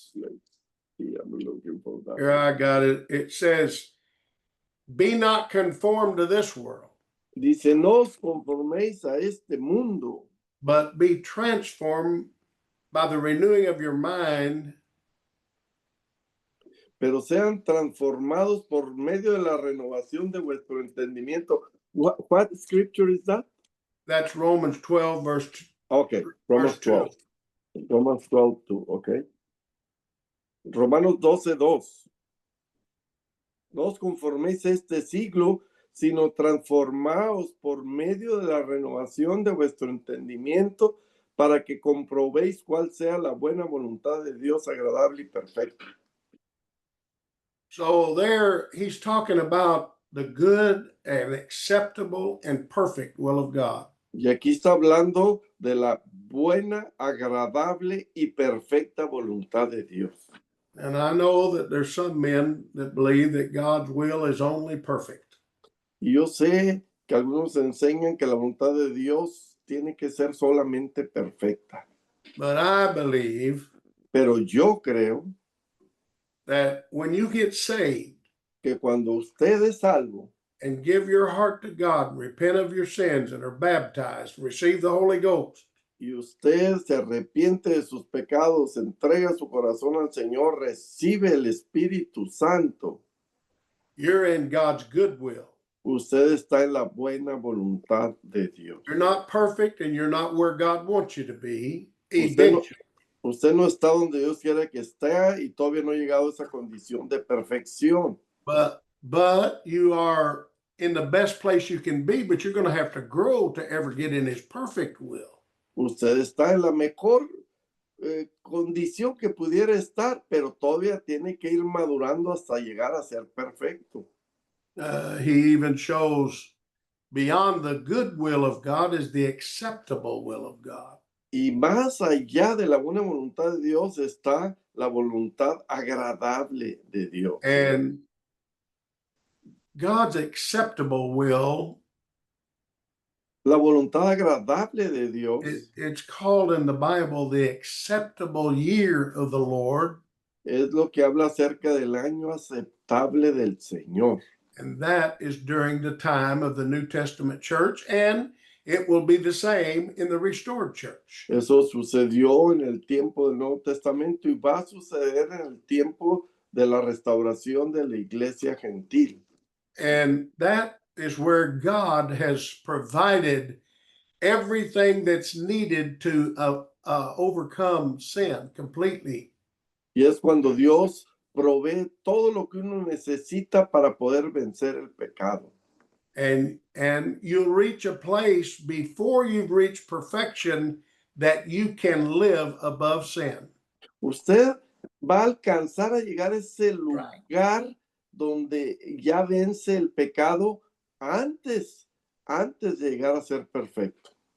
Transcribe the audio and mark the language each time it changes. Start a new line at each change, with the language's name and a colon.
English: Let's see, I'm looking for that. Here, I got it. It says, be not conformed to this world,
Spanish: Dice, no os conforméis a este mundo,
English: but be transformed by the renewing of your mind,
Spanish: pero sean transformados por medio de la renovación de vuestro entendimiento.
English: What scripture is that? That's Romans 12, verse Okay, Romans verse 2. 12. Romans 12:2, okay. Romanos 12:2.
Spanish: No os conforméis a este siglo, sino transformaos por medio de la renovación de vuestro entendimiento, para que comprobéis cuál sea la buena voluntad de Dios, agradable y perfecta.
English: So there he's talking about the good and acceptable and perfect will of God.
Spanish: Y aquí está hablando de la buena, agradable y perfecta voluntad de Dios.
English: And I know that there's some men that believe that God's will is only perfect.
Spanish: Y yo sé que algunos enseñan que la voluntad de Dios tiene que ser solamente perfecta.
English: But I believe
Spanish: Pero yo creo
English: that when you get saved
Spanish: que cuando usted es salvo
English: and give your heart to God, and repent of your sins, and are baptized, receive the Holy Ghost,
Spanish: y usted se arrepiente de sus pecados, entrega su corazón al Señor, recibe el Espíritu Santo,
English: you're in God's good will.
Spanish: usted está en la buena voluntad de Dios.
English: You're not perfect and you're not where God wants you to be.
Spanish: Usted no está donde Dios quiere que esté y todavía no ha llegado a esa condición de perfección.
English: But you are in the best place you can be, but you're going to have to grow to ever get in his perfect will.
Spanish: Usted está en la mejor condición que pudiera estar, pero todavía tiene que ir madurando hasta llegar a ser perfecto.
English: He even shows beyond the good will of God is the acceptable will of God.
Spanish: Y más allá de la buena voluntad de Dios está la voluntad agradable de Dios.
English: And God's acceptable will,
Spanish: la voluntad agradable de Dios,
English: it's called in the Bible the acceptable year of the Lord.
Spanish: Es lo que habla acerca del año aceptable del Señor.
English: And that is during the time of the New Testament church, and it will be the same in the restored church.
Spanish: Eso sucedió en el tiempo del Nuevo Testamento y va a suceder en el tiempo de la restauración de la iglesia gentil.
English: And that is where God has provided everything that's needed to overcome sin completely.
Spanish: Y es cuando Dios provee todo lo que uno necesita para poder vencer el pecado.
English: And you'll reach a place before you've reached perfection that you can live above sin.
Spanish: Usted va a alcanzar a llegar a ese lugar donde ya vence el pecado antes de llegar a ser perfecto.